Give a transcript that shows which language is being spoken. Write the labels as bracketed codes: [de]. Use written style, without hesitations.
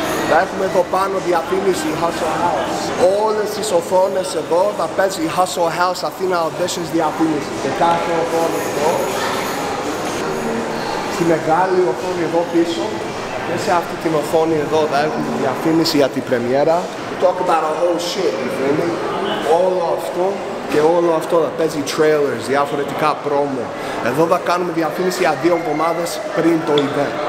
[el] Θα έχουμε εδώ πάνω διαφήμιση Hustle House. Όλες τις οθόνες εδώ θα παίζει Hustle House Αθήνα Auditions διαφήμιση. Και κάθε οθόνη εδώ. Στη μεγάλη οθόνη εδώ πίσω. Και σε αυτή την οθόνη εδώ θα έχουμε διαφήμιση για την πρεμιέρα. [en] Talk about a whole shit, you feel me? [el] Όλο αυτό και όλο αυτό θα παίζει trailers, διαφορετικά promo. Εδώ θα κάνουμε διαφήμιση για 2 εβδομάδες πριν το event.